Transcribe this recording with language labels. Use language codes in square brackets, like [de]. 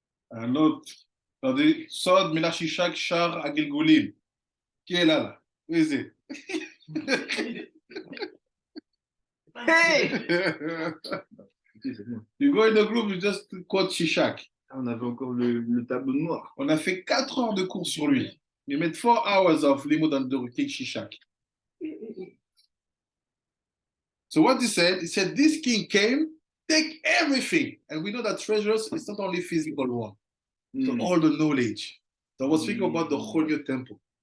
[fr] Un autre. Attendez, Sod Marah Elimah Shar Agilgulim. Qui est là? Où est-ce? [en] Hey! [fr] C'est bien. [en] You go in the group, you just quote Shishak. [fr] Ah, on avait encore le tableau noir. On a fait 4 heures de cours sur lui. [en] We made 4 hours of limud on the king Shishak. So what he said, this king came, take everything. And we know that treasures is not only physical one, so all the knowledge. So I was thinking about the whole new temple.